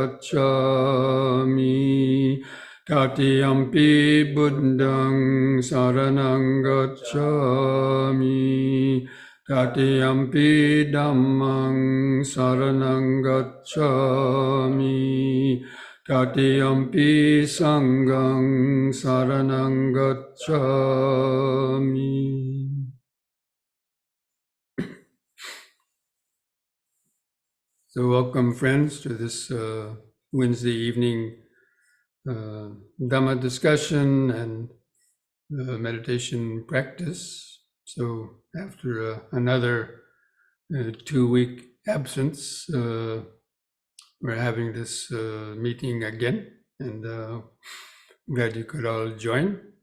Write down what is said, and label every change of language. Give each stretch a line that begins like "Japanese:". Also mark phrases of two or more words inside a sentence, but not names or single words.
Pali: gacchami, Tatiyampi Buddhang saranang gacchami, Tatiyampi Dhammang saranang gacchami, Tatiyampi Sanghang saranang gacchami.
English: So welcome, friends, to this Wednesday evening Dhamma discussion and meditation practice. So after another 2-week absence, we're having this meeting again, and glad you could all join.